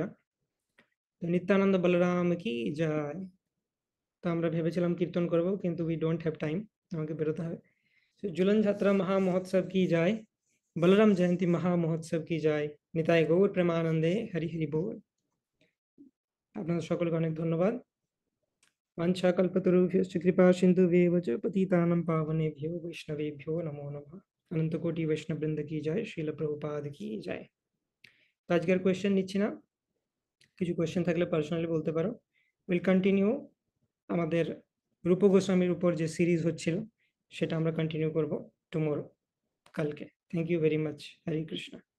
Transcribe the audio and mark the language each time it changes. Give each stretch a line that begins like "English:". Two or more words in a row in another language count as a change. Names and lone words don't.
Bangla: তো নিত্যানন্দ বলরাম
Hindi: की जय।
Bangla: তো আমরা ভেবেছিলাম কীর্তন করব, কিন্তু
English: we don't have time,
Bangla: আমাকে বেরোতে হবে। झूलन যাত্রা মহা মহোৎসব
Hindi: की जय,
Bangla: বলরাম জয়ন্তী মহা মহোৎসব
Hindi: की जय,
Bangla: নিতাই গৌর প্রেমানন্দে হরি হরি বল। আপনাদের সকলকে অনেক ধন্যবাদ।
Sanskrit: वाञ्छाकल्पतरुभ्यश्च कृपा सिन्धुभ्येव च पतितानां पावनेभ्यो वैष्णवेभ्यो नमो नमः।
Hindi: अनंत कोटि वैष्णव बृंद की जय, श्रील प्रभुपाद की जय।
Bangla: তো আজকের কোয়েশ্চেন নিচ্ছি না, কিছু কোয়েশ্চেন থাকলে পার্সোনালি বলতে পারো।
English: will continue
Bangla: আমাদের রূপ গোস্বামীর উপর যে সিরিজ হচ্ছিল সেটা আমরা কন্টিনিউ করব টুমোরো, কালকে।
English: thank you very much. হরে কৃষ্ণ।